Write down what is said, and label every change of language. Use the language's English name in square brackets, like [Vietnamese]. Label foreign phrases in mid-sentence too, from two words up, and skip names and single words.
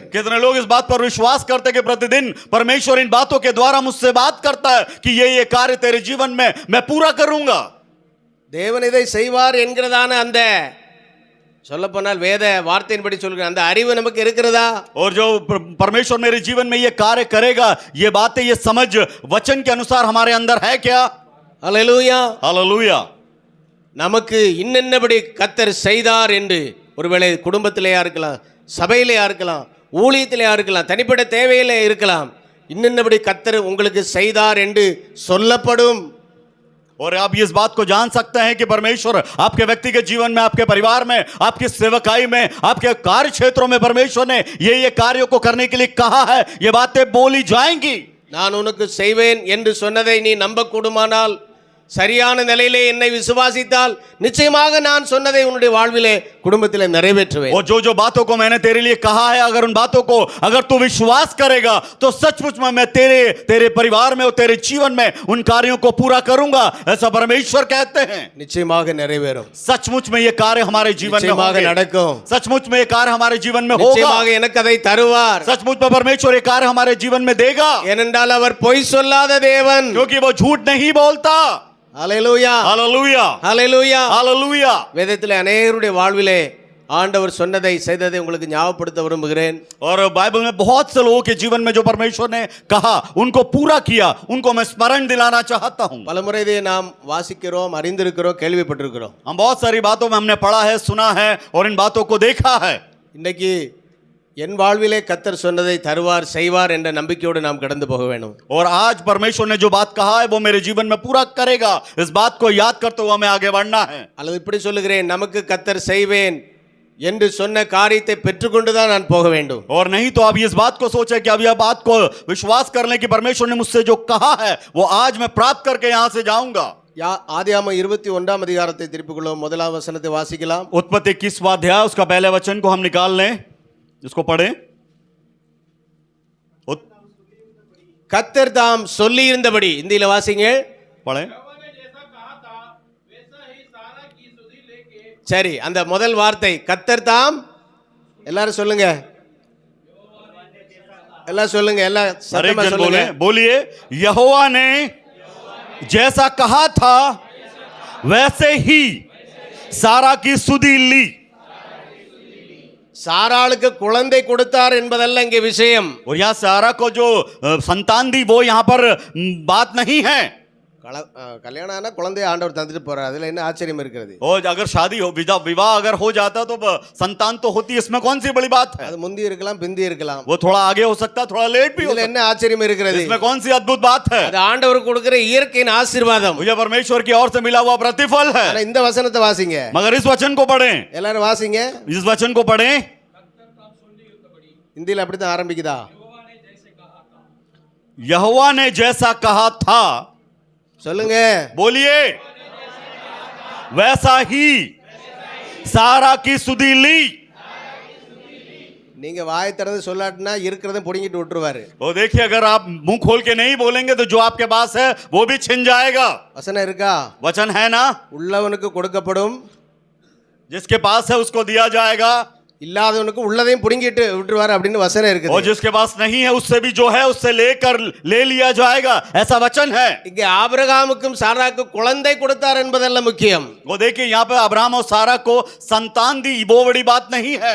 [Hindi] कितने लोग इस बात पर विश्वास करते हैं कि प्रतिदिन परमेश्वर इन बातों के द्वारा मुझसे बात करता है कि ये कार्य तेरे जीवन में मैं पूरा करूंगा. [Tamil] தேவன் இதை செய்வார் என்கிறதான அந்த சொல்லப்போனால் வேத வார்த்தையின்படி சொல்கிற அந்த அறிவு நமக்கு இருக்கிறதா? [Hindi] और जो परमेश्वर मेरे जीवन में ये कार्य करेगा, ये बातें, ये समझ वचन के अनुसार हमारे अंदर है क्या? [Tamil] அல்லேலூயா. [Hindi] हालेलुया. [Tamil] நமக்கு இன்னென்னபடி கர்த்தர் செய்தார் என்று ஒருவேளை குடும்பத்திலேயா இருக்கலாம், சபையிலேயா இருக்கலாம், ஊழியத்திலேயா இருக்கலாம், தனிப்பட்ட தேவையிலே இருக்கலாம். இன்னென்னபடி கர்த்தர் உங்களுக்கு செய்தார் என்று சொல்லப்படும். [Hindi] और आप इस बात को जान सकते हैं कि परमेश्वर आपके व्यक्तिगत जीवन में, आपके परिवार में, आपकी सेवकाई में, आपके कार्य क्षेत्रों में परमेश्वर ने ये कार्यों को करने के लिए कहा है. ये बातें बोली जाएंगी. [Tamil] நான் உனக்கு செய்வேன் என்று சொன்னதை நீ நம்ப கூடுமானால், சரியான நிலையிலே என்னை விசுவாசித்தால் நிச்சயமாக நான் சொன்னதை உன்னுடைய வாழ்விலே குடும்பத்திலே நிறைவேற்றுவேன். [Hindi] और जो बातों को मैंने तेरे लिए कहा है, अगर उन बातों को अगर तू विश्वास करेगा तो सचमुच में मैं तेरे परिवार में और तेरे जीवन में उन कार्यों को पूरा करूंगा, ऐसा परमेश्वर कहते हैं. [Tamil] நிச்சயமாக நிறைவேறும். [Hindi] सचमुच में ये कार्य हमारे जीवन में [Tamil] நிச்சயமாக [Hindi] होंगे. [Tamil] நடக்கும். [Hindi] सचमुच में ये कार्य हमारे जीवन में [Tamil] நிச்சயமாக [Hindi] होगा. [Tamil] எனக்கு அதை தருவார். [Hindi] सचमुच में परमेश्वर ये कार्य हमारे जीवन में देगा, [Tamil] ஏனென்றால் அவர் பொய் சொல்லாத தேவன். [Hindi] क्योंकि वो झूठ नहीं बोलता. [Tamil] அல்லேலூயா. [Hindi] हालेलुया. [Tamil] அல்லேலூயா. [Hindi] हालेलुया. [Tamil] வேதத்திலே அநேகருடைய வாழ்விலே ஆண்டவர் சொன்னதை செய்ததை உங்களுக்கு ஞாபகப்படுத்த விரும்புகிறேன். [Hindi] और बाइबल में बहुत से लोगों के जीवन में जो परमेश्वर ने कहा, उनको पूरा किया, उनको मैं स्मरण दिलाना चाहता हूं. [Tamil] பலமுறை இதை நாம் வாசிக்கிறோம், அறிந்திருக்கிறோம், கேள்விப்பட்டிருக்கிறோம். [Hindi] हम बहुत सारी बातों में हमने पढ़ा है, सुना है और इन बातों को देखा है. [Tamil] இன்னைக்கு என் வாழ்விலே கர்த்தர் சொன்னதை தருவார், செய்வார் என்ற நம்பிக்கையோடு நாம் கடந்து போக வேண்டும். [Hindi] और आज परमेश्वर ने जो बात कहा है वो मेरे जीवन में पूरा करेगा, इस बात को याद करते हुए हमें आगे बढ़ना है. [Tamil] அல்லது இப்படி சொல்லுகிறேன், நமக்கு கர்த்தர் செய்வேன் என்று சொன்ன காரியத்தை பெற்றுக்கொண்டு தான் நான் போக வேண்டும். [Hindi] और नहीं तो आप इस बात को सोचे कि अब यह बात को विश्वास कर लें कि परमेश्वर ने मुझसे जो कहा है वो आज मैं प्राप्त करके यहां से जाऊंगा. [Tamil] ஆதியாகமம் 21 அதிகாரத்தை திருப்பிக் கொள்ளும். முதலாம் வசனத்தை வாசிக்கலாம். [Hindi] उत्पत्ति 21वां अध्याय उसका पहले वचन को हम निकाल लें, इसको पढ़ें. [Tamil] கர்த்தர் தாம் சொல்லி இருந்தபடி, இந்தியில வாசிங்க. [Hindi] पढ़ें. [Tamil] சரி, அந்த முதல் வார்த்தை கர்த்தர் தாம், எல்லாரும் சொல்லுங்க, எல்லாம் சொல்லுங்க, எல்லாம் [Hindi] हर एक [Tamil] சத்தமா [Hindi] जन [Tamil] சொல்லுங்க. [Hindi] बोले, बोलिए, यहोवा ने जैसा कहा था वैसे ही सारा की सुधि ली. [Tamil] சாராளுக்கு குழந்தை கொடுத்தார் என்பதல்ல இங்கே விஷயம். [Hindi] और यहाँ सारा को जो संतान दी वो यहाँ पर बात नहीं है. [Tamil] கல்யாணம் ஆனா குழந்தைய ஆண்டவர் தந்துட்டு போறார், அதுல என்ன ஆச்சரியம் இருக்கிறது? [Hindi] और अगर शादी हो, विवाह अगर हो जाता तो संतान तो होती, इसमें कौन सी बड़ी बात है? [Tamil] அது முந்தி இருக்கலாம், பிந்தி இருக்கலாம். [Hindi] वो थोड़ा आगे हो सकता, थोड़ा लेट भी हो [Tamil] இதுல [Hindi] सकता. [Tamil] என்ன ஆச்சரியம் இருக்கிறது? [Hindi] इसमें कौन सी अद्भुत बात है? [Tamil] அது ஆண்டவர் கொடுக்கிற இயற்கையின் ஆசீர்வாதம். [Hindi] मुझे परमेश्वर की ओर से मिला हुआ प्रतिफल है. [Tamil] ஆனா இந்த வசனத்தை வாசிங்க, [Hindi] मगर इस वचन को पढ़ें, [Tamil] எல்லாரும் வாசிங்க. [Hindi] इस वचन को पढ़ें. [Tamil] இந்தியில அப்படித்தான் ஆரம்பிக்குதா? [Hindi] यहोवा ने जैसा कहा था, [Tamil] சொல்லுங்க, [Hindi] बोलिए, वैसा ही सारा की सुधि ली. [Tamil] நீங்க வாய் திறந்து சொல்லாட்டினா இருக்கிறத புடிங்கிட்டு விட்டுருவாரு. [Hindi] वो देखिए, अगर आप मुंह खोल के नहीं बोलेंगे तो जो आपके पास है वो भी छिन जाएगा. [Tamil] வசனம் இருக்கா? [Hindi] वचन है ना, [Tamil] உள்ளவனுக்கு கொடுக்கப்படும், [Hindi] जिसके पास है उसको दिया जाएगा, [Tamil] இல்லாதவனுக்கு உள்ளதையும் புடிங்கிட்டு விட்டுருவாரு அப்படின்னு வசனம் [Hindi] और [Tamil] இருக்குது. [Hindi] जिसके पास नहीं है उससे भी जो है उससे ले लिया जाएगा, ऐसा वचन है. [Tamil] இங்க ஆபிரகாமுக்கும் சாராக்கும் குழந்தை கொடுத்தார் என்பதல்ல முக்கியம். [Hindi] वो देखिए, यहाँ पे अब्राहम और सारा को संतान दी, वो बड़ी बात नहीं है.